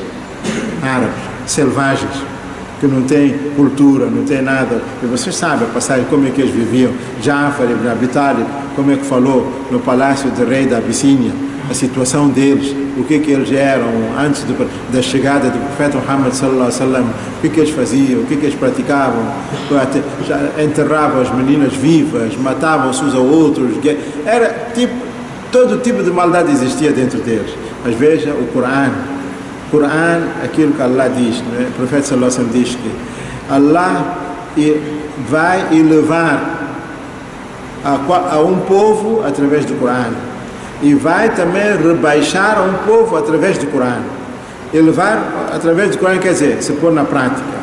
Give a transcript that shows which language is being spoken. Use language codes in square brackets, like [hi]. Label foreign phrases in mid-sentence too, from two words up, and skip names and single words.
[pt] Árabes, selvagens, que não têm cultura, não têm nada. E vocês sabem a passagem, como é que eles viviam. Ja'far ibn Abi Talib, como é que falou no palácio do rei da Abissínia, a situação deles, o que eles eram antes da chegada do profeta Muhammad [ar] صلى الله عليه وسلم, [pt] o que eles faziam, o que eles praticavam, enterravam as meninas vivas, matavam-se uns aos outros, era todo tipo de maldade existia dentro deles. Mas veja o Coran, aquilo que Allah diz, né? O profeta [ar] صلى الله عليه وسلم [pt] diz que Allah vai elevar a um povo através do Coran, e vai também rebaixar a um povo através do Coran. Elevar através do Coran quer dizer, se pôr na prática.